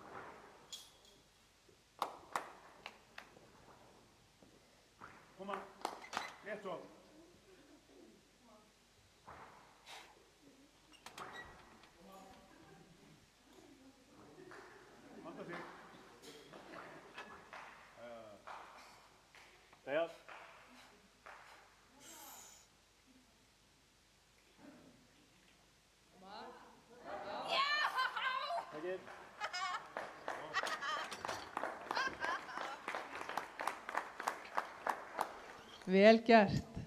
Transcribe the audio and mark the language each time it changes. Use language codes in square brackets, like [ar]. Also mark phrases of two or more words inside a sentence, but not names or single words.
[is] Koma, rétt svo. Vanda sig. [en] Stay up. Take it. [is] Vel gert.